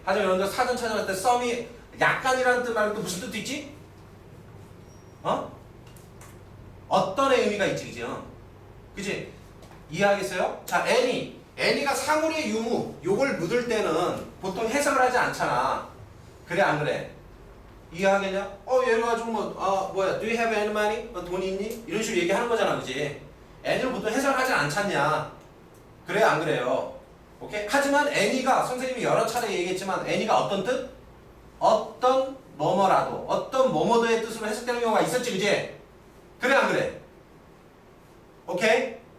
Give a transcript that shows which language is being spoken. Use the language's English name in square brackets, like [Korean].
[Korean] 하지만 여러분들 사전 찾아볼 때 some이 약간이라는 뜻 말고 또 무슨 뜻도 있지? 어떤의 의미가 있지, 그지? 그지? 이해하겠어요? 자, any가 사물의 유무, 요걸 묻을 때는 보통 해석을 하지 않잖아. 그래, 안 그래? 이해하겠냐? 예를 가지고 뭐야, [English] do you have any money? [Korean] 돈 있니? 이런 식으로 얘기하는 거잖아, 그지? any를 보통 해석을 하지 않잖냐? 그래, 안 그래요? 오케이? 하지만 any가 선생님이 여러 차례 얘기했지만 any가 어떤 뜻? 어떤 뭐뭐라도, 어떤 뭐뭐도의 뜻으로 해석되는 경우가 있었지, 그지? 그래, 안 그래? 오케이?